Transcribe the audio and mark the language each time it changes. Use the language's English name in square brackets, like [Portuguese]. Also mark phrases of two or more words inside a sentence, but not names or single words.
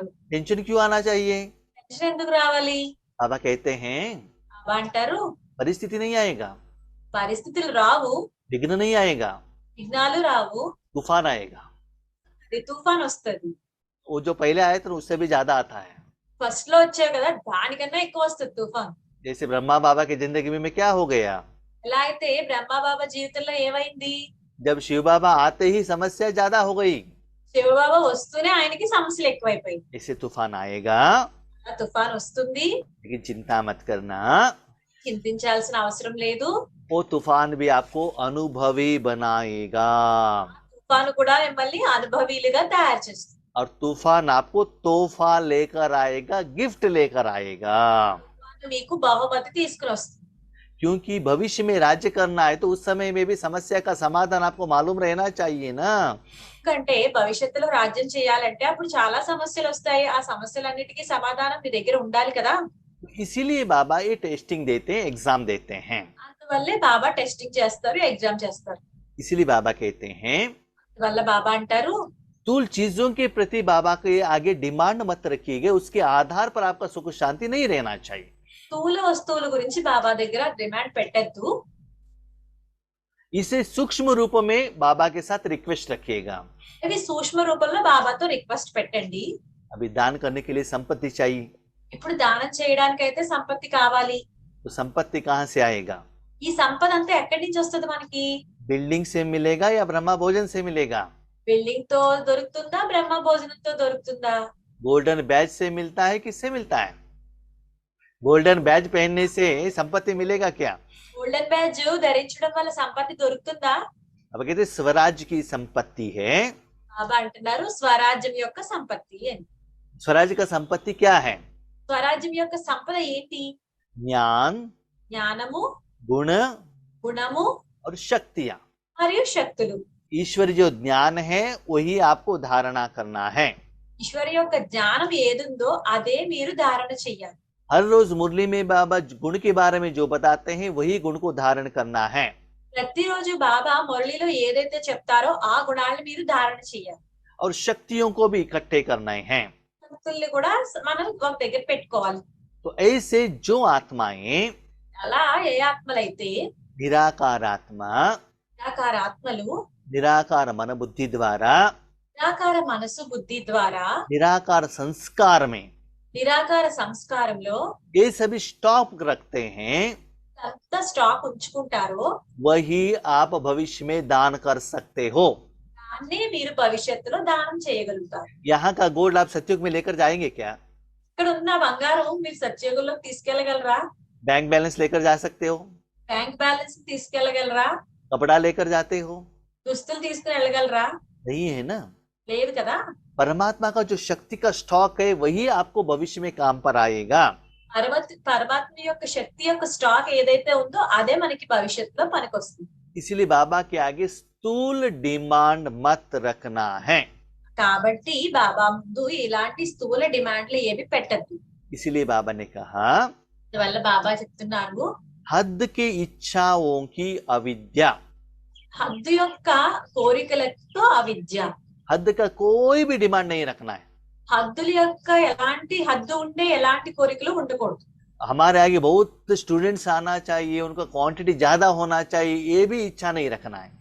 [Hindi] टेंशन क्यों आना चाहिए? [Telugu] టెన్షన్ ఎందుకు రావాలి? [Hindi] बाबा कहते हैं [Telugu] బాబా అంటారు, [Hindi] परिस्थिति नहीं आएगा, [Telugu] పరిస్థితులు రావు, [Hindi] विघ्न नहीं आएगा, [Telugu] విఘ్నాలు రావు, [Hindi] तूफान आएगा। [Telugu] అది తుఫాన్ వస్తుంది. [Hindi] वो जो पहले आया था उससे भी ज्यादा आता है। [Telugu] ఫస్ట్ లో వచ్చావు కదా, దానికన్నా ఎక్కువ వస్తుంది తుఫాన్. [Hindi] जैसे ब्रह्मा बाबा की जिंदगी में क्या हो गया, [Telugu] ఎలా అయితే బ్రహ్మబాబా జీవితంలో ఏమైంది? [Hindi] जब शिव बाबा आते ही समस्या ज्यादा हो गई। [Telugu] శివబాబా వస్తూనే ఆయనకి సమస్యలు ఎక్కువైపోయి. [Hindi] ऐसे तूफान आएगा, [Telugu] ఆ తుఫాన్ వస్తుంది, [Hindi] लेकिन चिंता मत करना, [Telugu] చింతించాల్సిన అవసరం లేదు. [Hindi] वो तूफान भी आपको अनुभवी बनाएगा। [Telugu] తుఫాను కూడా మిమ్మల్ని అనుభవీలుగా తయారు చేస్తుంది. [Hindi] और तूफान आपको तोहफा लेकर आएगा, गिफ्ट लेकर आएगा। [Telugu] తుఫాను మీకు బహుమతి తీసుకుని వస్తుంది. [Hindi] क्योंकि भविष्य में राज्य करना है तो उस समय में भी समस्या का समाधान आपको मालूम रहना चाहिए ना। [Telugu] ఎందుకంటే భవిష్యత్తులో రాజ్యం చేయాలంటే అప్పుడు చాలా సమస్యలు వస్తాయి, ఆ సమస్యలన్నిటికీ సమాధానం మీ దగ్గర ఉండాలి కదా. [Hindi] इसीलिए बाबा ये टेस्टिंग देते हैं, एग्जाम देते हैं। [Telugu] అందువల్లే బాబా టెస్టింగ్ చేస్తారు, ఎగ్జామ్ చేస్తారు. [Hindi] इसीलिए बाबा कहते हैं [Telugu] అందువల్ల బాబా అంటారు, [Hindi] स्थूल चीजों के प्रति बाबा के आगे डिमांड मत रखिएगा, उसके आधार पर आपका सुख शांति नहीं रहना चाहिए। [Telugu] స్థూల వస్తువుల గురించి బాబా దగ్గర డిమాండ్ పెట్టద్దు. [Hindi] इसे सूक्ष्म रूप में बाबा के साथ रिक्वेस्ट रखिएगा। [Telugu] ఇవి సూక్ష్మ రూపంలో బాబాతో రిక్వెస్ట్ పెట్టండి. [Hindi] अभी दान करने के लिए संपत्ति चाहिए, [Telugu] ఇప్పుడు దానం చేయడానికైతే సంపత్తి కావాలి. [Hindi] तो संपत्ति कहाँ से आएगा? [Telugu] ఈ సంపద అంతా ఎక్కడి నుంచి వస్తుంది మనకి? [Hindi] बिल्डिंग से मिलेगा या ब्रह्मा भोजन से मिलेगा? [Telugu] బిల్డింగ్ తో దొరుకుతుందా, బ్రహ్మ భోజనంతో దొరుకుతుందా? [English] golden badge [Hindi] से मिलता है, किससे मिलता है? [English] golden badge [Hindi] पहनने से संपत्ति मिलेगा क्या? [English] golden badge [Telugu] ధరించడం వల్ల సంపత్తి దొరుకుతుందా? [Hindi] अब कहते स्वराज की संपत्ति है। [Telugu] బాబా అంటున్నారు స్వరాజ్యం యొక్క సంపత్తి అని. [Hindi] स्वराज का संपत्ति क्या है? [Telugu] స్వరాజ్యం యొక్క సంపద ఏంటి? [Hindi] ज्ञान, [Telugu] జ్ఞానము, [Hindi] गुण [Telugu] గుణము [Hindi] और शक्तियां। [Telugu] మరియు శక్తులు. [Hindi] ईश्वर जो ज्ञान है वही आपको धारणा करना है। [Telugu] ఈశ్వరు యొక్క జ్ఞానం ఏదుందో అదే మీరు ధారణ చెయ్యాలి. [Hindi] हर रोज मुरली में बाबा गुण के बारे में जो बताते हैं वही गुण को धारण करना है। [Telugu] ప్రతిరోజు బాబా మురళిలో ఏదైతే చెప్తారో ఆ గుణాలను మీరు ధారణ చెయ్యాలి. [Hindi] और शक्तियों को भी इकट्ठे करना है। [Telugu] శక్తుల్ని కూడా మనం ఒక దగ్గర పెట్టుకోవాలి. [Hindi] तो ऐसे जो आत्माएं [Telugu] అలా ఏ ఆత్మలైతే [Hindi] निराकार आत्मा, [Telugu] నిరాకార ఆత్మలు [Hindi] निराकार मन बुद्धि द्वारा, [Telugu] నిరాకార మనసు బుద్ధి ద్వారా [Hindi] निराकार संस्कार में [Telugu] నిరాకార సంస్కారంలో [Hindi] ये सभी स्टॉक रखते हैं, [Telugu] ఎంత స్టాక్ ఉంచుకుంటారో [Hindi] वही आप भविष्य में दान कर सकते हो। [Telugu] దాన్నే మీరు భవిష్యత్తులో దానం చేయగలుగుతారు. [Hindi] यहाँ का गोल्ड आप सत्युग में लेकर जाएंगे क्या? [Telugu] ఇక్కడ ఉన్న బంగారం మీరు సత్యయుగంలోకి తీసుకెళ్లగలరా? [English] bank balance [Hindi] लेकर जा सकते हो? [English] bank balance [Telugu] తీసుకెళ్లగలరా? [Hindi] कपड़ा लेकर जाते हो? [Telugu] దుస్తులు తీసుకుని వెళ్ళగలరా? [Hindi] नहीं है ना। [Telugu] లేదు కదా. [Hindi] परमात्मा का जो शक्ति का स्टॉक है वही आपको भविष्य में काम पर आएगा। [Telugu] పరమాత్మ యొక్క శక్తి యొక్క స్టాక్ ఏదైతే ఉందో అదే మనకి భవిష్యత్తులో పనికొస్తుంది. [Hindi] इसलिए बाबा के आगे स्थूल डिमांड मत रखना है। [Telugu] కాబట్టి బాబా ముందు ఇలాంటి స్థూల డిమాండ్లు ఏవి పెట్టద్దు. [Hindi] इसलिए बाबा ने कहा [Telugu] అందువల్ల బాబా చెప్తున్నారు [Hindi] हद की इच्छाओं की अविद्या। [Telugu] హద్దు యొక్క కోరికలతో అవిద్య. [Hindi] हद का कोई भी डिमांड नहीं रखना है। [Telugu] హద్దుల యొక్క ఎలాంటి హద్దు ఉండే ఎలాంటి కోరికలు ఉండకూడదు. [Hindi] हमारे आगे बहुत स्टूडेंट्स आना चाहिए, उनका क्वांटिटी ज्यादा होना चाहिए, ये भी इच्छा नहीं रखना है।